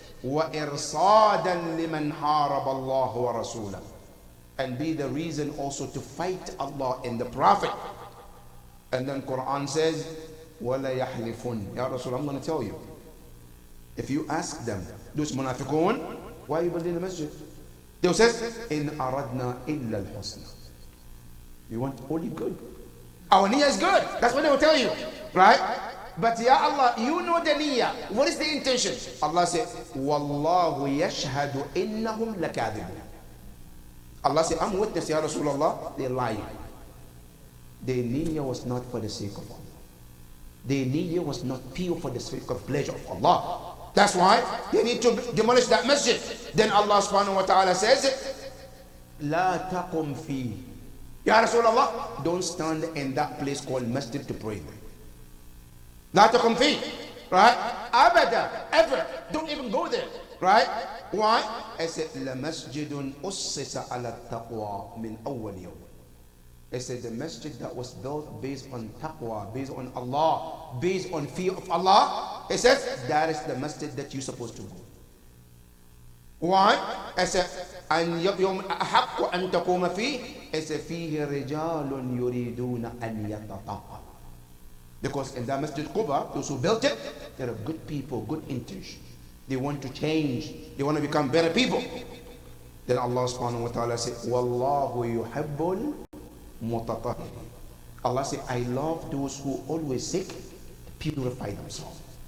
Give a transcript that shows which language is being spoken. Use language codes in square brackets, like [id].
[ar] وَإِرْصَادًا لِمَنْ حَارَبَ اللَّهُ وَرَسُولَهُ. [en] And be the reason also to fight Allah and the Prophet. And then Quran says, [ar] وَلَا يَحْلِفُونَ. [en] Ya Rasul, I'm going to tell you. If you ask them, those munafiqun, why are you building the masjid? They will say, [ar] إِنْ أَرَدْنَا إِلَّا الْحُسْنَى. [en] We want only good. Our niyyah is good. That's what they will tell you. Right? But Ya Allah, you know the niyyah. What is the intention? Allah said, [ar] وَاللَّهُ يَشْهَدُ إِنَّهُمْ لَكَاذِبُونَ. [en] Allah said, I'm witness, Ya Rasulullah, they're lying. Their niyyah was not for the sake of Allah. Their niyyah was not pure for the sake of pleasure of Allah. That's why they need to demolish that masjid. Then Allah subhanahu wa ta'ala says, [ar] لَا تَقُمْ فِيهِ. [en] Ya Rasulullah, don't stand in that place called masjid to pray. [ar] La taqum fi, [en] right? Abada, ever. Don't even go there, right? Why? I said, [ar] La masjidun ussisa ala taqwa min awwal yawm. [en] I said, the masjid that was built based on taqwa, based on Allah, based on fear of Allah. It says, that is the masjid that you're supposed to go. Why? I said, [ar] أن يوم أحق أن تقوم فيه. [en] I said, [ar] فيه رجال يريدون أن يتطهروا. [en] Because in that Masjid Quba, those who built it, there are good people, good intention. They want to change. They want to become better people. Then Allah subhanahu wa ta'ala said, [ar] وَاللَّهُ يُحِبُّ الْمُتَطَهِرِينَ. [en] Allah said, I love those who always seek to purify themselves.